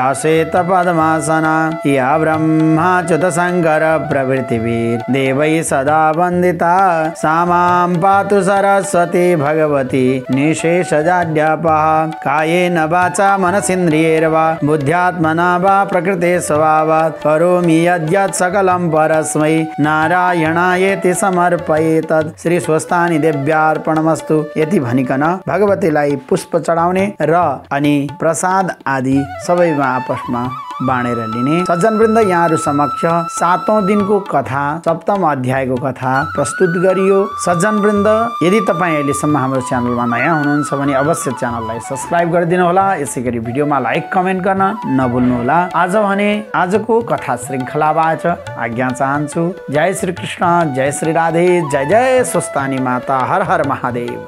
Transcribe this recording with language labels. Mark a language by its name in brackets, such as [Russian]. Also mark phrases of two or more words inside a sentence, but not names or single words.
[Sanskrit] श्वेतपद्मासना या ब्रह्माच्युत शङ्कर प्रभृतिभिः देवैः सदा वन्दिता सा मां पातु सरस्वती भगवती निशेषजाड्यापः कायेन वाचा मनसीन्द्रियैर्वा बुद्ध्यात्मना वा प्रकृते स्वभावात् करोमि यद्यत् सकलं परस्मै नारायणायेति समर्पयेतत् श्री स्वस्तानी देव्यार्पणमस्तु। [Nepali] यति भनिकन भगवतीलाई पुष्प चढाउने र अनि प्रसाद आदि सबैमा आपसमा बाँडेर लिने। सज्जनवृन्द, यहाँहरू समक्ष 7औं दिनको कथा सप्तम अध्यायको कथा प्रस्तुत गरियो। सज्जनवृन्द, यदि तपाईँ अहिलेसम्म हाम्रो च्यानलमा नयाँ हुनुहुन्छ भने अवश्य च्यानललाई सब्स्क्राइब गरिदिनु होला। यसै गरी भिडियोमा लाइक कमेन्ट गर्न नभुल्नुहोला। आज भने आजको कथा श्रृङ्खलाबाट आज्ञा चाहन्छु। जय श्री कृष्ण, जय श्री राधे, जय जय स्वस्तानी माता, हर हर महादेव।